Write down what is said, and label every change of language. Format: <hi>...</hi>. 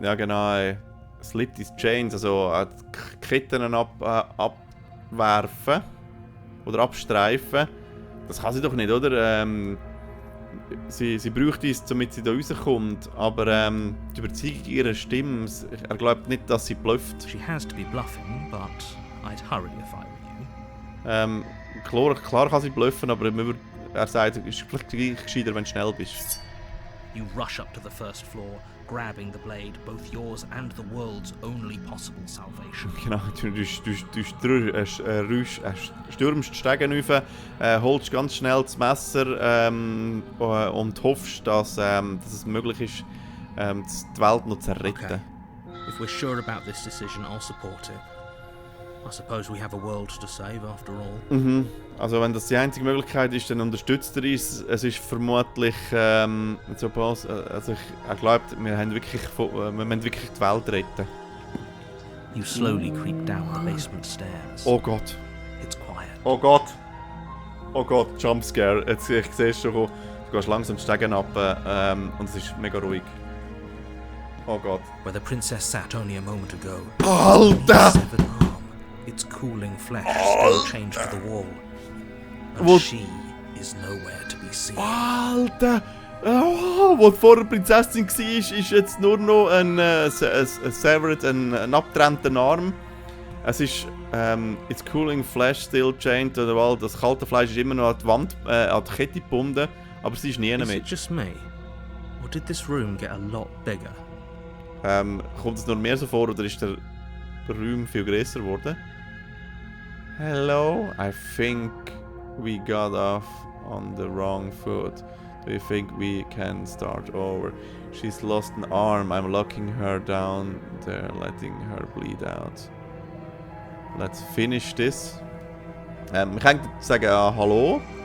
<de>Ja genau.</de> <en>Slip these chains,</en> <de>also die Ketten abwerfen oder abstreifen. Das kann sie doch nicht, oder? Sie braucht es, damit sie da rauskommt, aber die Überzeugung ihrer Stimme, er glaubt nicht, dass sie blufft.</de> <en>She has to be bluffing, but I'd hurry if I were you.</en> <de>Klar kann sie bluffen, aber er sagt, es ist vielleicht gleich gescheiter, wenn du schnell bist.</de> <en>You rush up to the first floor, grabbing the blade, both yours and the world's only possible salvation.</en> <de>Genau, du stürmst die Stege rauf, holst ganz schnell das Messer und hoffst, dass es möglich ist, die Welt noch zu retten. Okay.</de> <en>If we're sure about this decision, I'll support it. I suppose we have a world to save after all. Mhm.</en> <de>Also wenn das die einzige Möglichkeit ist, dann unterstützt er uns. Es ist vermutlich er glaubt, wir müssen wirklich die Welt retten.</de> <en>You slowly creep down the basement stairs.</en> <de>Oh Gott.</de> <en>It's quiet.</en> <de>Oh Gott. Oh Gott, Jumpscare. Jetzt, ich sehe es schon. Du gehst langsam die Stegen ab und es ist mega ruhig. Oh Gott.</de> <en>Where the princess sat only a moment ago.</en> <de>Alter!</de> <en>Severed arm, its cooling flesh still chained to the wall. And What? she is nowhere to be seen.</en> <de>Alter! Oh, wo vorher Prinzessin war, ist jetzt nur noch ein severed, ein abgetrennter Arm. Es ist</de> <en>its cooling flesh still chained to the wall.</en> <de>Das kalte Fleisch ist immer noch an die Wand, an die Kette gebunden, aber sie ist nie</de> <en>Is</en> <de>mehr.</de> <en>it just me? Or did this room get a lot bigger?</en> <de>Kommt es nur mehr so vor oder ist der Raum viel größer geworden?</de> <en>Hello, I think we got off on the wrong foot. Do you think we can start over? She's lost an arm. I'm locking her down there, letting her bleed out. Let's finish this.</en> <de>Wir können sagen hallo.</de>